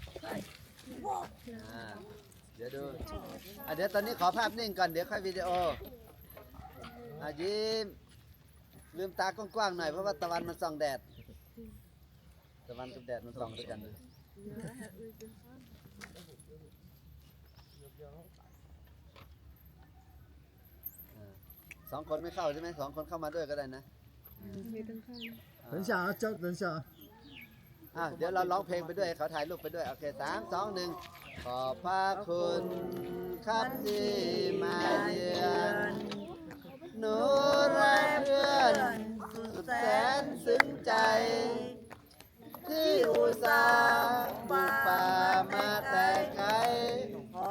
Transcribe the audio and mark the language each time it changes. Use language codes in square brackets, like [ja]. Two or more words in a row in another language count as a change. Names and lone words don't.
[th] เดี๋ยวดูเดี๋ยวตอนนี้ขอภาพนิ่งก่อนเดี๋ยวค่อยวิดีโอยิ้มลืมตากว้างๆหน่อยเพราะว่าตะวันมันส่องแดดตะวันกับแดดมันส่องด้วยกันสองคนไม่เข้าใช่ไหมสองคนเข้ามาด้วยก็ได้นะ [zh] 等一下啊，等一下啊。 [th] เดี๋ยวเราร้องเพลงไปด้วยเขาถ่ายรูปไปด้วยโอเค3 2 1ขอบพระคุณครับที่มาเยือนหนูและเพื่อนสุดแสนซึ้งใจที่อุตส่าห์บุกป่ามาแต่ไกลข